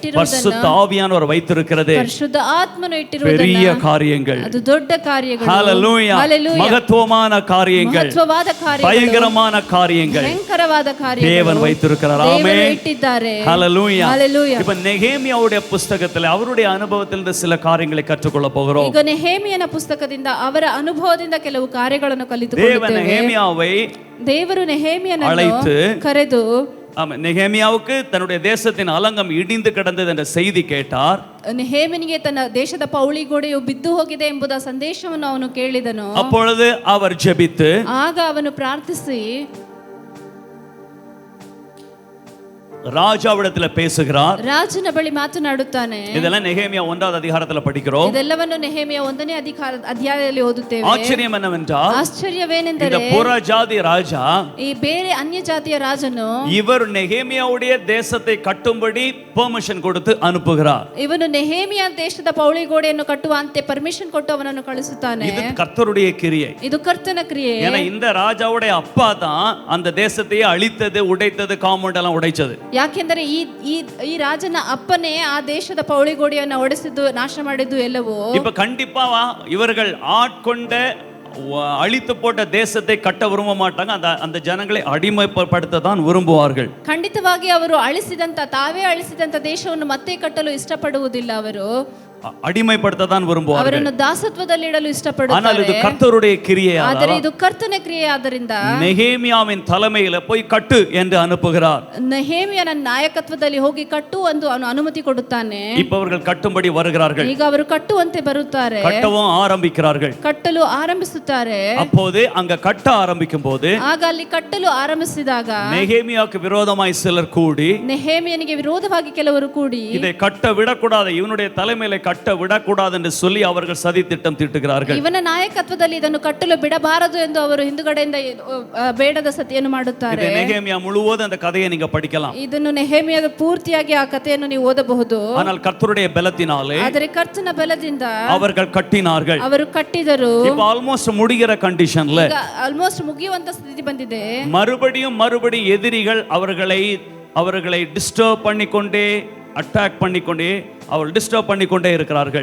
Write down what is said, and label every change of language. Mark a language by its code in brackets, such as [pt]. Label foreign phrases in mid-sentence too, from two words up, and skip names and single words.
[ta] பரிசுத்த ஆவியானவர் வைத்திருக்கிறது. வைத்திருக்கிறது [kn] ಪರಿಶುದ್ಧ ಆತ್ಮನು [ta] பெரிய [kn] ಇಟ್ಟಿರುವುದನ್ನ [ta] காரியங்கள். [kn] ಅದು ದೊಡ್ಡ ಕಾರ್ಯಗಳು. [ta] ஹalleluya. [kn] Hallelujah. [ta] மகத்துவமான காரியங்கள், [kn] ಮಹತ್ವವಾದ ಕಾರ್ಯಗಳು, [ta] பயங்கரமான காரியங்கள் [kn] ಭಯಂಕರವಾದ ಕಾರ್ಯಗಳು [ta] தேவன் வைத்திருக்கிறார். [kn] ದೇವರು [ta] ஆமென். [kn] ಇಟ್ಟಿದ್ದಾರೆ. [ta] ஹalleluya. [kn] Hallelujah. [ta] இப்ப நெகேமியாவுடைய புத்தகத்தில் அவருடைய அனுபவத்திலிருந்து சில காரியங்களை கற்றுக்கொள்ள போகிறோம். [kn] ಈಗ ನೆಹೆಮೀಯನ ಪುಸ್ತಕದಿಂದ ಅವರ ಅನುಭವದಿಂದ ಕೆಲವು ಕಾರ್ಯಗಳನ್ನು [ta] தேவன் [kn] ಕಲಿತುಕೊಳ್ಳುತ್ತೇವೆ. [ta] நெகேமியாவை [kn] ದೇವರು ನೆಹೆಮೀಯನನ್ನು [ta] அழைத்து [kn] ಕರೆದು [ta] நெகேமியாவுக்கு தன்னுடைய தேசத்தின் அலங்கம் இடிந்து கிடந்தது என்ற செய்தி கேட்டார். [kn] ನೆಹೆಮೀಯನಿಗೆ ತನ್ನ ದೇಶದ ಪೌಳಿ ಗೋಡೆಯು ಬಿದ್ದು ಹೋಗಿದೆ ಎಂಬುದ ಸಂದೇಶವನ್ನು ಅವನು ಕೇಳಿದನು. [ta] அப்பொழுது அவர் ஜெபித்து [kn] ಆಗ ಅವನು ಪ್ರಾರ್ಥಿಸಿ [ta] ராஜாவிடத்தில் பேசுகிறார். [kn] ರಾಜನ ಬಳಿ ಮಾತನಾಡುತ್ತಾನೆ. [ta] இதெல்லாம் நெகேமியா 1வது அதிகாரத்துல படிக்கிறோம். [kn] ಇದೆಲ್ಲವನ್ನು ನೆಹೆಮೀಯ 1ನೇ ಅಧ್ಯಾಯದಲ್ಲಿ ಓದುತ್ತೇವೆ. [ta] ஆச்சரியம் என்னவென்றால் [kn] ಆಶ್ಚರ್ಯವೇನೆಂದರೆ [ta] இந்த புற ஜாதி ராஜா [kn] ಈ ಬೇರೆ ಅನ್ಯ ಜಾತಿಯ ರಾಜನು [ta] இவர் நெகேமியாவுடைய தேசத்தை கட்டும்படி பெர்மிஷன் கொடுத்து அனுப்புகிறார். [kn] ಇವನು ನೆಹೆಮೀಯ ದೇಶದ ಪೌಳಿ ಗೋಡೆಯನ್ನು ಕಟ್ಟುವಂತೆ ಪರ್ಮಿಷನ್ ಕೊಟ್ಟು ಅವನನ್ನು ಕಳಿಸುತ್ತಾನೆ. [ta] இது கர்த்தருடைய கிரியை. [kn] ಇದು ಕರ್ತನ ಕ್ರಿಯೆ. [ta] ஏன்னா இந்த ராஜாவுடைய அப்பா தான் அந்த தேசத்தையே அழித்தது, உடைத்தது, காம்பவுண்ட் எல்லாம் உடைச்சது. [kn] ಯಾಕೆಂದರೆ ಈ ರಾಜನ ಅಪ್ಪನೇ ಆ ದೇಶದ ಪೌಳಿ ಗೋಡೆಯನ್ನು ಒಡೆಸಿದ್ದು, ನಾಶ ಮಾಡಿದ್ದು ಎಲ್ಲವೂ. [ta] இப்ப கண்டிப்பா இவர்கள் ஆட்கொண்ட அழித்து போட்ட தேசத்தை கட்ட விரும்ப மாட்டாங்க. அந்த ஜனங்களை அடிமைப்படுத்த தான் விரும்புவார்கள். [kn] ಖಂಡಿತವಾಗಿ ಅವರು ತಾವೇ ಅಳಿಸಿದಂತ ದೇಶವನ್ನು ಮತ್ತೆ ಕಟ್ಟಲು ಇಷ್ಟಪಡುವುದಿಲ್ಲ. ಅವರು [ta] அடிமைப்படுத்த தான் விரும்புவார்கள். [kn] ಅವರನ್ನು ದಾಸತ್ವದಲ್ಲಿ ಇಡಲು [ta] ஆனால் [kn] ಇಷ್ಟಪಡುತ್ತಾರೆ. [ta] இது கர்த்தருடைய கிரியை. [kn] ಆದರೆ ಇದು ಕರ್ತನ ಕ್ರಿಯೆ. ಆದ್ದರಿಂದ [ta] நெகேமியாவின் தலைமையில போய் கட்டு என்று அனுப்புகிறார். [kn] ನೆಹೆಮೀಯನ ನಾಯಕತ್ವದಲ್ಲಿ ಹೋಗಿ ಕಟ್ಟು ಎಂದು ಅವನು ಅನುಮತಿ ಕೊಡುತ್ತಾನೆ. [ta] இப்ப அவர்கள் கட்டும்படி வருகிறார்கள். [kn] ಈಗ ಅವರು ಕಟ್ಟುವಂತೆ ಬರುತ್ತಾರೆ. [ta] கட்டவும் ஆரம்பிக்கிறார்கள். [kn] ಕಟ್ಟಲು ಆರಂಭಿಸುತ್ತಾರೆ. [ta] அப்போது அங்க கட்ட ஆரம்பிக்கும் போது [kn] ಆಗ ಅಲ್ಲಿ ಕಟ್ಟಲು ಆರಂಭಿಸಿದಾಗ [ta] நெகேமியாவுக்கு விரோதமாய் சிலர் கூடி [kn] ನೆಹೆಮೀಯನಿಗೆ ವಿರೋಧವಾಗಿ ಕೆಲವರು ಕೂಡಿ [ta] இதை கட்ட விடக்கூடாது, இவனுடைய தலைமையில கட்ட விடக்கூடாது என்று சொல்லி அவர்கள் சதி திட்டம் தீட்டுகிறார்கள். [kn] ಇವನ ನಾಯಕತ್ವದಲ್ಲಿ ಇದನ್ನು ಕಟ್ಟಲು ಬಿಡಬಾರದು ಎಂದು ಅವರು ಹಿಂದುಗಡೆಯಿಂದ ಬೇಡದ ಸತಿಯನ್ನು ಮಾಡುತ್ತಾರೆ. [ta] இது நெகேமியா முழுவதும் அந்த கதையை நீங்க படிக்கலாம். [kn] ಇದನ್ನು ನೆಹೆಮೀಯದ ಪೂರ್ತಿಯಾಗಿ ಆ ಕಥೆಯನ್ನು ನೀವು ಓದಬಹುದು. [ta] ஆனால் கர்த்தருடைய பலத்தினாலே [kn] ಆದರೆ ಕರ್ತನ ಬಲದಿಂದ [ta] அவர்கள் கட்டினார்கள். [kn] ಅವರು ಕಟ್ಟಿದರು. [ta] இப்ப ஆல்மோஸ்ட் முடிகிற கண்டிஷன்ல [kn] ಆಲ್ಮೋಸ್ಟ್ ಮುಗಿಯುವಂತ ಸ್ಥಿತಿ ಬಂದಿದೆ. [ta] மறுபடியும் எதிரிகள் அவர்களை டிஸ்டர்ப் பண்ணிக்கொண்டே, அட்டாக் பண்ணிக்கொண்டே, அவர்கள் டிஸ்டர்ப் பண்ணிக்கொண்டே இருக்கிறார்கள்.